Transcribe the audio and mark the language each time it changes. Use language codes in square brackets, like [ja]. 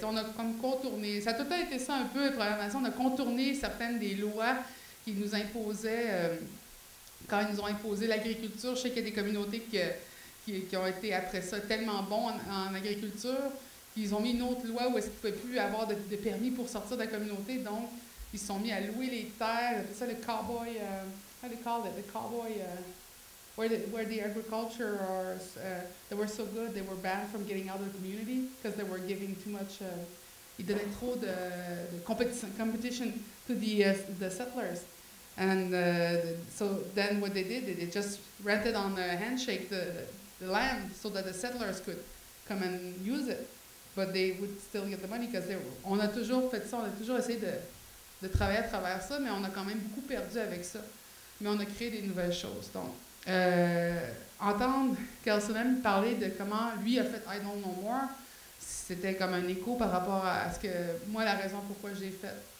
[fr] On a comme contourné. Ça a tout le temps été ça un peu, les Premières Nations. On a contourné certaines des lois qui nous imposaient, quand ils nous ont imposé l'agriculture. Je sais qu'il y a des communautés qui ont été après ça tellement bons en agriculture qu'ils ont mis une autre loi où est-ce qu'ils ne pouvaient plus avoir de permis pour sortir de la communauté. Donc, ils se sont mis à louer les terres. C'est ça le cowboy, [en] how do you call it? The cowboy, where the agriculture they were so good, they were banned from getting out of the community because they were giving too much, [fr] ils donnaient trop de [en] competition to the settlers. And so then what they did, they just rented on a handshake the land so that the settlers could come and use it. But they would still get the money because [fr] on a toujours fait ça, on a toujours essayé de travailler à travers ça, mais on a quand même beaucoup perdu avec ça. Mais on a créé des nouvelles choses. Donc, entendre Kelsonen parler de comment lui a fait I Don't Know More, c'était comme un écho par rapport à ce que moi, la raison pourquoi j'ai fait.